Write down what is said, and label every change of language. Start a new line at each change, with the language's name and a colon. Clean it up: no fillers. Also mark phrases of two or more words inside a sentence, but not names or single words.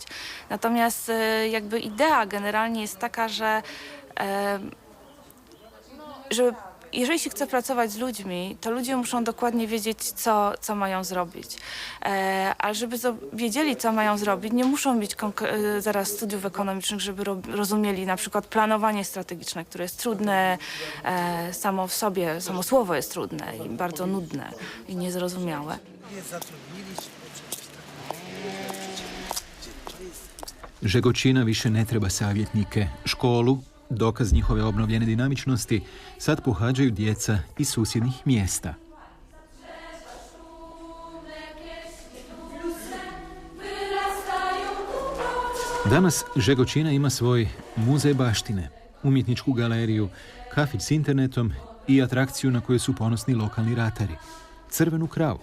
Polish: Natomiast jakby idea generalnie jest taka, że jeżeli się chce pracować z ludźmi, to ludzie muszą dokładnie wiedzieć, co mają zrobić. A żeby wiedzieli, co mają zrobić, nie muszą mieć zaraz studiów ekonomicznych, żeby rozumieli na przykład planowanie strategiczne, które jest trudne samo w sobie, samo słowo jest trudne i bardzo nudne i niezrozumiałe.
Croatian: Žegočina više ne treba savjetnike. Školu, dokaz njihove obnovljene dinamičnosti, sad pohađaju djeca iz susjednih mjesta. Danas Žegočina ima svoj muzej baštine, umjetničku galeriju, kafić s internetom i atrakciju na koju su ponosni lokalni ratari – crvenu kravu.